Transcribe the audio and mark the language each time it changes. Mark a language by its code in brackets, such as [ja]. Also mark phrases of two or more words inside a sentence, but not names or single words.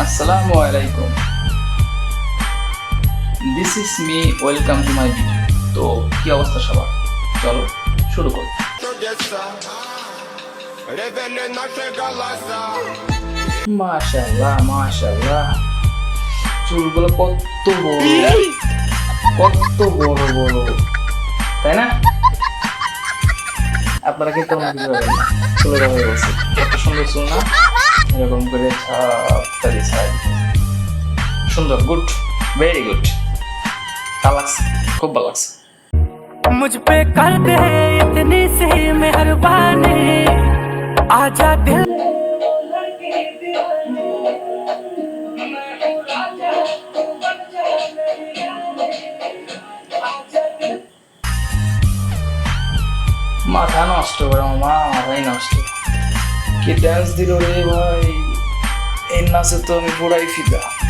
[ar] السلام عليكم. [en] this is me, welcome to my video. [bn] তো কি অবস্থা সবার, চলো শুরু করি। মাশাআল্লাহ মাশাআল্লাহ, চুলগুলো কত বড় কত বড় বড়, তাই না? আপনারা কিন্তু আমার ভিডিও দেখেন না, চুলের হয়ে গেছে, কত সুন্দর চুল না? এরকম করে ছাপটা ছাড়, সুন্দর, গুড, [en] very good, [bn] ভালো লাগছে, খুব ভালো লাগছে। [hi] मुझ पे कर दे इतनी सी मेहरबानी, आजा दिल। [bn] মাথা নষ্ট করে মা, মাথাই নষ্ট। কি ডান্স দিল রে ভাই, এই নাচে তো আমি পুরাই ফিদা।